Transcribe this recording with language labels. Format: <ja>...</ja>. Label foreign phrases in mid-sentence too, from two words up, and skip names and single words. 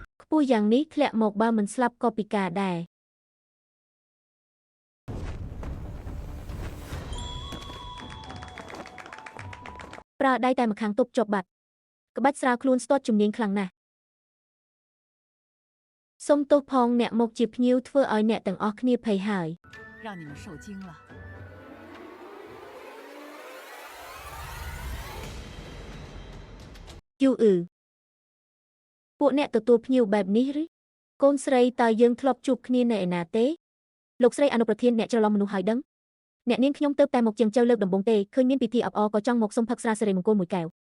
<km>ពួកយ៉ាងនេះធ្លាក់មកបើមិនស្លាប់ក៏ពិការដែរប្រើដៃតែម្ខាងទប់ជាប់បាត់ក្បាច់ស្រាវខ្លួនស្ទាត់ជំនាញខ្លាំងណាស់សុំទោសផងអ្នកមកជាភ្ញៀវធ្វើឲ្យអ្នកទាំងអស់គ្នាភ័យហើយ</km> <zh>让你们受惊了。</zh> <km>យូពួកអ្នកទទួលភ្ញៀវបែបនេះឬកូនស្រីតើយើងធ្លាប់ជួបគ្នានៅឯណាទេលោកស្រីអនុប្រធានអ្នកច្រឡំមនុស្សហើយដឹងអ្នកនាងខ្ញុំទៅតែមកជាងចៅលើកដំបូងទេឃើញមានពិធីអបអរក៏ចង់មកសុំផឹកស្រាសិរីមង្គលមួយកែវ</km>